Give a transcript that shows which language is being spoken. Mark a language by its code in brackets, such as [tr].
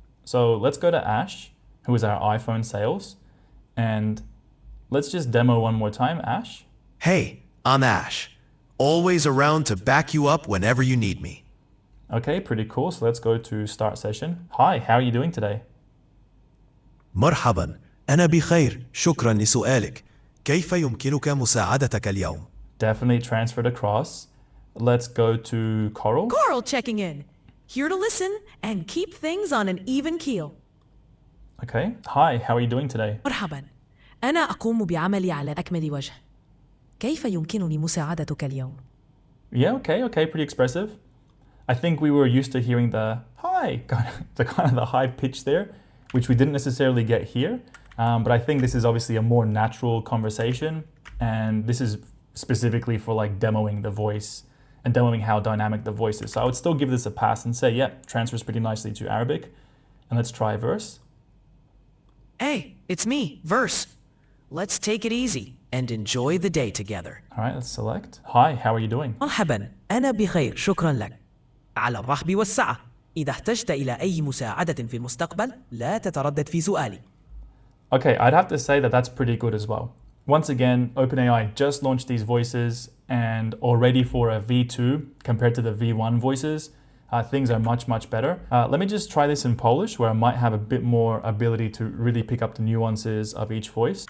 [en] So let's go to Ash, who is our iPhone sales, and let's just demo one more time, Ash. hey, I'm Ash. Always around to back you up whenever you need me. Okay, pretty cool. So let's go to start session. Hi, how are you doing today? [ar] مرحبا، أنا بخير. شكرا لسؤالك. كيف يمكنك مساعدتك اليوم؟ [en] Definitely transferred across. Let's go to Coral. Coral checking in. Here to listen and keep things on an even keel. Okay. Hi, how are you doing today? [ar] مرحبا. أنا أقوم بعملي على أكمل وجه. كيف يمكنني مساعدتك اليوم؟ [en] Yeah, okay, pretty expressive. I think we were used to hearing the hi, kind of the high pitch there, which we didn't necessarily get here. But I think this is obviously a more natural conversation, and this is specifically for like demoing the voice and demoing how dynamic the voice is. So I would still give this a pass and say, yeah, transfers pretty nicely to Arabic. And let's try verse. Hey, it's me, Verse. Let's take it easy and enjoy the day together. All right, let's select. Hi, how are you doing? [ar] مرحبا، أنا بخير، شكرا لك. على الرحب والسعة. إذا احتجت إلى أي مساعدة في المستقبل، لا تتردد في سؤالي. [en] Okay, I'd have to say that that's pretty good as well. Once again, OpenAI just launched these voices, and already for a V2 compared to the V1 voices, things are much better. Let me just try this in Polish, where I might have a bit more ability to really pick up the nuances of each voice.